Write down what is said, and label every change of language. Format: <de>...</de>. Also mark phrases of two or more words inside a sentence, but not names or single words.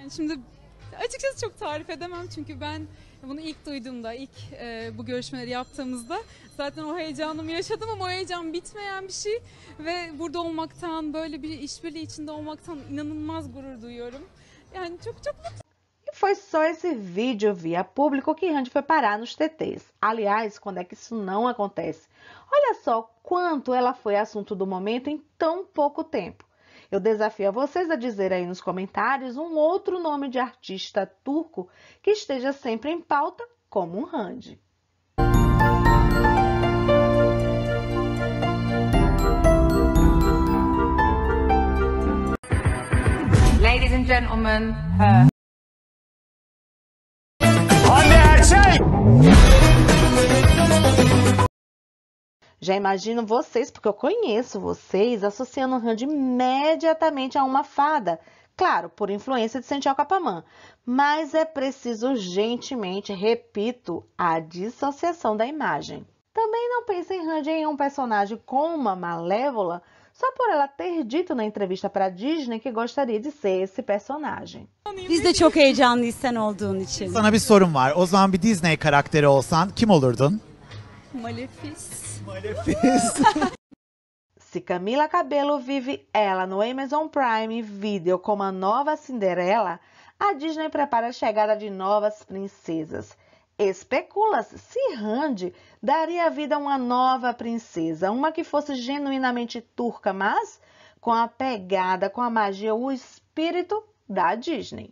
<tr>Yani şimdi açıkçası çok tarif edemem çünkü ben bunu ilk duyduğumda, bu görüşmeleri yaptığımızda zaten o heyecanımı yaşadım ama o heyecan bitmeyen bir şey ve burada olmaktan, böyle bir işbirliği içinde olmaktan inanılmaz gurur duyuyorum. Yani çok mutluyum.</tr> <pt>E foi só esse vídeo via público que Hande foi parar nos TTs. Aliás, quando é que isso não acontece? Olha só quanto ela foi assunto do momento em tão pouco tempo. Eu desafio a vocês a dizer aí nos comentários um outro nome de artista turco que esteja sempre em pauta, como um Hande.</pt> <en>Ladies and gentlemen, her. Hande Erçel!</en> <pt>Já imagino vocês, porque eu conheço vocês, associando Hande imediatamente a uma fada. Claro, por influência de Senthil Kapaman. Mas é preciso urgentemente, repito, a dissociação da imagem. Também não pensem em Hande em um personagem como uma Malévola, só por ela ter dito na entrevista para a Disney que gostaria de ser esse personagem.</pt> <tr>Biz de çok heyecanlıyız sen olduğun için. Sana bir sorum var. O zaman bir Disney karakteri olsan kim olurdun? Malefice. Malefice.</tr> <pt>Se Camila Cabello vive ela no Amazon Prime Video como a nova Cinderela, a Disney prepara a chegada de novas princesas. Especula-se se Hande daria vida a uma nova princesa, uma que fosse genuinamente turca, mas com a pegada, com a magia, o espírito da Disney.</pt>